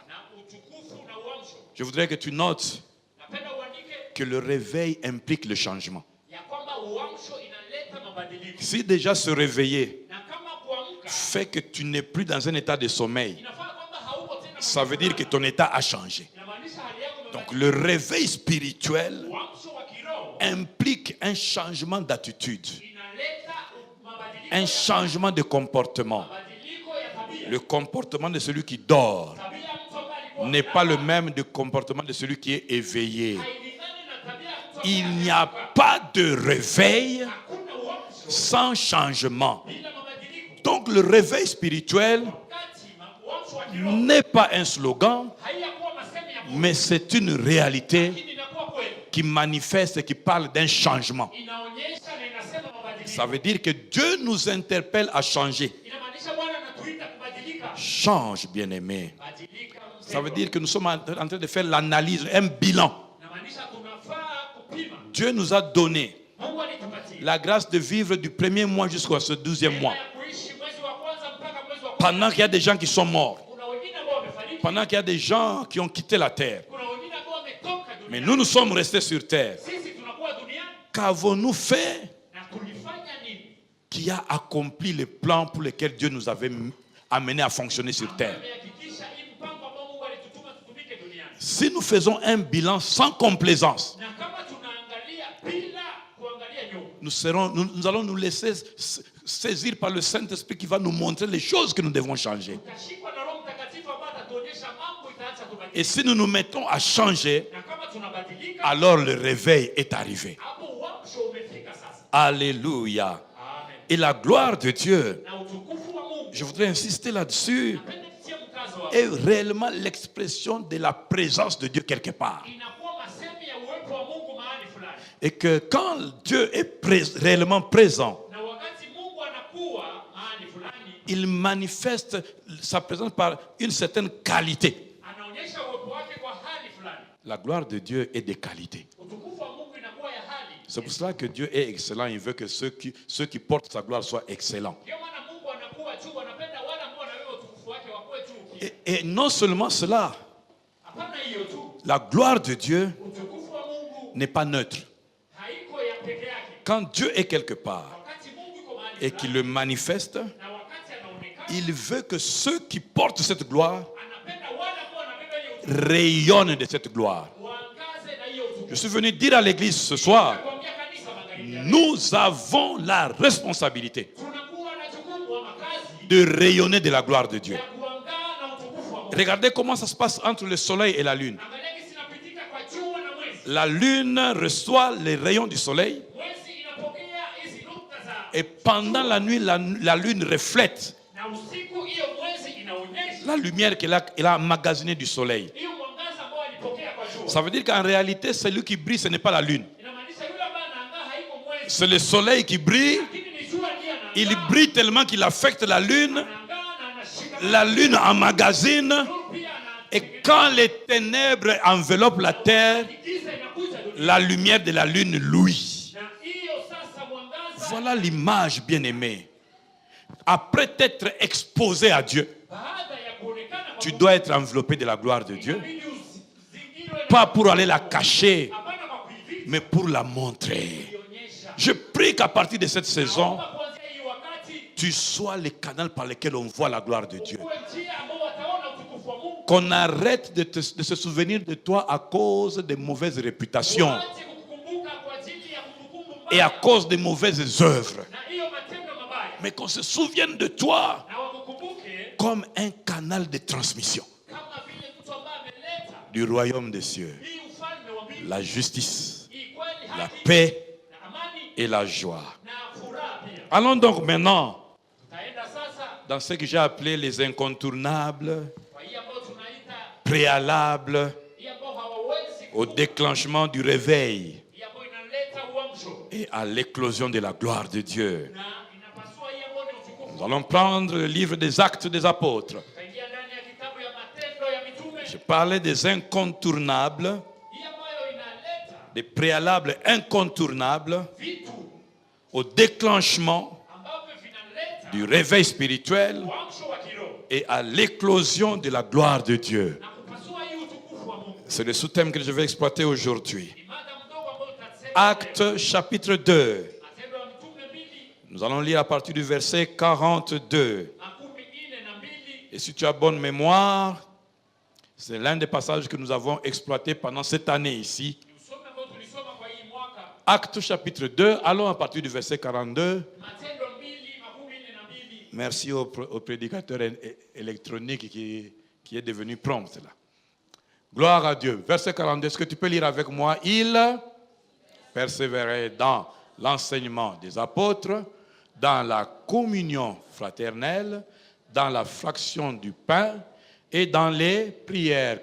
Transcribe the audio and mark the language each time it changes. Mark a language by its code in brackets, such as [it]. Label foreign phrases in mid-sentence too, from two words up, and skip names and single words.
[fr] Je voudrais que tu notes que le réveil implique le changement. Si déjà se réveiller fait que tu n'es plus dans un état de sommeil, ça veut dire que ton état a changé. Donc le réveil spirituel [sw] uamsho wa kiroho [fr] implique un changement d'attitude, [sw] inaleta mabadiliko [fr] un changement de comportement. [sw] mabadiliko ya tabia. [fr] Le comportement de celui qui dort [sw] Tabia ya mtu ambaye alikuwa [fr] n'est pas le même de comportement de celui qui est éveillé. [sw] hailingani na tabia ya mtu [fr] Il [sw] ambaye [fr] n'y a pas de réveil [sw] hakuna uamsho [fr] sans changement. [sw] bila mabadiliko. [fr] Donc le réveil spirituel [sw] Wakati uamsho wa kiroho [fr] n'est pas un slogan, [sw] haiyakuwa masemi ya [fr] mais c'est une réalité [sw] lakini inakuwa kweli. [fr] qui manifeste et qui parle d'un changement. [sw] Inaonyesha na inasema mabadiliko. [fr] Ça veut dire que Dieu nous interpelle à changer. [sw] Inamaanisha Bwana anatuita kubadilika. [fr] Change, bien-aimé. [sw] Badilika [fr] Ça veut [sw] mpendwa. [fr] dire que nous sommes en train de faire l'analyse, un bilan. [sw] Inamaanisha tunafaa kupima. [fr] Dieu nous a donné [sw] Mungu alitupatia [fr] la grâce de vivre du premier mois jusqu'à ce 12e mois. [sw] neema ya kuishi mwezi wa kwanza mpaka mwezi wa kwanza. [fr] Pendant qu'il y a des gens qui sont morts, [sw] Kuna wengine ambao wamefariki, [fr] pendant qu'il y a des gens qui ont quitté la terre. [sw] kuna wengine ambao wametoka [fr] Mais [sw] duniani. [fr] nous, nous sommes restés sur terre. [sw] Sisi tunakuwa duniani [fr] Qu'avons-nous fait [sw] na tulifanya nini? [fr] qui a accompli les plans pour lesquels Dieu nous avait amenés à fonctionner sur terre? [sw] Tumehakikisha hii mpango ambao Mungu alitutuma tutumike duniani. [fr] Si nous faisons un bilan sans complaisance, [sw] Na kama tunaangalia bila kuangalia [fr] nous [sw] nyuma, [fr] allons nous laisser saisir par le Saint-Esprit qui va nous montrer les choses que nous devons changer. [sw] tutashikwa na Roho Mtakatifu ambaye atatuonyesha mambo itaacha tubadilike. [fr] Et si nous nous mettons à changer, [sw] Na kama tunabadilika, [fr] alors le réveil est arrivé. [sw] hapo uamsho umefika sasa. [fr] Alléluia. [sw] Amen. [fr] Et la gloire de Dieu, [sw] Na utukufu wa Mungu, [fr] je voudrais insister là-dessus, [sw] napenda kutia mkazo hapo. [fr] est réellement l'expression de la présence de Dieu quelque part. [sw] Inakuwa masemi ya uwepo wa Mungu mahali fulani. [fr] Et que quand Dieu est réellement présent, [sw] Na wakati Mungu anakuwa mahali fulani, [fr] il manifeste sa présence par une certaine qualité. [sw] anaonyesha uwepo wake kwa hali fulani. [fr] La gloire de Dieu est de qualité. [sw] Utukufu wa Mungu inakuwa ya hali. [fr] C'est pour cela que Dieu est excellent. Il veut que ceux qui portent sa gloire soient excellents. [sw] Ndio maana Mungu anakuwa juu, anapenda wale ambao wanabeba utukufu wake wakuwe juu pia. [fr] Et non seulement cela, [sw] Hapana hiyo tu, [fr] la gloire de Dieu [sw] utukufu wa Mungu [fr] n'est pas neutre. [sw] haiko ya peke yake. [fr] Quand Dieu est quelque part [sw] Wakati Mungu yuko mahali [fr] et qu'il [sw] fulani, [fr] le manifeste, [sw] na wakati anaonekana, [fr] il veut que ceux qui portent cette gloire [sw] anapenda wale ambao wanabeba hiyo utukufu [fr] rayonnent de cette gloire. [sw] waangaze na hiyo utukufu. [fr] Je suis venu dire à l'église ce soir, [sw] Nakwambia kanisa magharibi ya leo, [fr] nous avons la responsabilité [sw] tunakuwa na jukumu wa makazi [fr] de rayonner de la gloire de Dieu. [sw] ya kuangaa na utukufu wa Mungu. [fr] Regardez comment ça se passe entre le soleil et la lune. [sw] Angalia jinsi inapitika kwa jua na mwezi. [fr] La lune reçoit les rayons du soleil [sw] Mwezi inapokea hizi nukta za, [fr] et pendant la nuit, la lune reflète [sw] na usiku hiyo mwezi inaonyesha [fr] la lumière qu'elle a emmagasinée du soleil. [sw] hiyo mwangaza ambao alipokea kwa jua. [fr] Ça veut dire qu'en réalité, celui qui brille, ce n'est pas la lune. [sw] Inamaanisha yule ambaye anaangaa haiko mwezi, [fr] C'est le soleil qui brille. [sw] lakini ni jua ndiye [fr] Il [sw] anaangaa. [fr] brille tellement qu'il affecte la lune. [sw] Anaangaa na anashika [fr] La lune emmagasine. [sw] nuru pia [fr] Et quand les ténèbres enveloppent la terre, [sw] giza inakuja dunia. [fr] la lumière de la lune louit. [sw] Na hiyo sasa mwangaza, [fr] Voilà l'image, bien-aimée. Après t'être exposé à Dieu, [sw] baada ya kuonekana kwa [fr] tu [sw] Mungu, [fr] dois être enveloppé de la gloire de Dieu. [sw] inabidi uzingirwe na, [fr] Pas pour aller la cacher, [sw] hapana kwa kuificha, [fr] mais pour la montrer. [sw] kuionyesha. [fr] Je prie qu'à partir de cette saison, [sw] Naomba kuanzia hii wakati [fr] tu sois le canal par lequel on voit la gloire de Dieu. [sw] uwe njia ambao wataona utukufu wa Mungu. [fr] Qu'on arrête de se souvenir de toi à cause de mauvaises réputations [sw] Waache kukukumbuka kwa ajili ya kumbukumbu [fr] et à [sw] mbaya [fr] cause de mauvaises œuvres. [sw] na hiyo matendo mabaya, [fr] Mais qu'on se souvienne de toi [sw] na wakukumbuke [fr] comme un canal de transmission [sw] kama vile mtu ambaye ameleta [fr] du royaume des cieux. [sw] hii ufalme wa mbingu, [fr] La justice, [sw] hii kweli, [fr] la [sw] haki [fr] paix [sw] na amani [fr] et la joie. [sw] na furaha pia. [fr] Allons donc maintenant [sw] Tutaenda sasa [fr] dans ce que j'ai appelé les incontournables, [sw] kwa hii ambayo tunaita [fr] préalables [sw] hii ambayo hawawezi [fr] au déclenchement du réveil [sw] hii ambayo inaleta uamsho [fr] et à l'éclosion de la gloire de Dieu. [sw] na inapasua hii ambayo ni utukufu. [fr] Nous allons prendre le livre des Actes des Apôtres. [sw] Tutaingia ndani ya kitabu ya Matendo ya Mitume, [fr] Je parlais des incontournables, [sw] hii ambayo inaleta [fr] des préalables incontournables [sw] vitu [fr] au déclenchement [sw] ambavyo vinaleta [fr] du réveil spirituel [sw] uamsho wa kiroho [fr] et à l'éclosion de la gloire de Dieu. [sw] na kupasua hii utukufu wa Mungu. [fr] C'est le sous-thème que je vais exploiter aujourd'hui. [sw] Ni mada mdogo ambayo tutasema [fr] Actes chapitre 2. [sw] Matendo ya Mitume 2 [fr] Nous allons lire à partir du verset 42. [sw] makumi nne na mbili. [fr] Et si tu as bonne mémoire, C'est l'un des passages que nous avons exploité pendant cette année ici. [sw] Ni usome ambao tulisoma kwa hii mwaka. [fr] Actes chapitre 2, allons à partir du verset 42. [sw] Matendo 2:42. [fr] Merci au prédicateur électronique qui est devenu prompt là. Gloire à Dieu. Verset 42, est-ce que tu peux lire avec moi? Il persévérait dans l'enseignement des apôtres, dans la communion fraternelle, dans la fraction du pain et dans les prières.